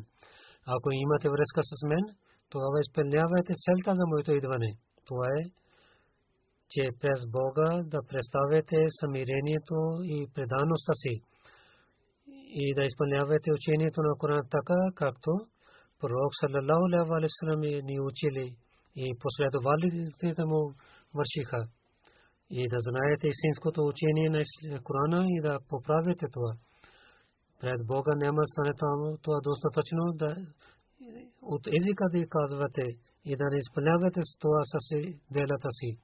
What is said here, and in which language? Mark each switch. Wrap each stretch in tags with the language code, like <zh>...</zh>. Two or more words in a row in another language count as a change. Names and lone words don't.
<bg>Ако имате връзка с мен, тогава изпълнявайте целта за моето идване. Това е, че през Бога да представяте смирението и предаността си и да изпълнявате учението на Корана така, както пророк</bg> <ar>صلى الله عليه وسلم</ar> <bg>ни учили и последователите му вършиха. И да знаете истинското учение на Корана и да поправите това. Пред Бога няма стане това достатъчно да от езика да казвате и да не изпълнявате с това с делата си.</bg>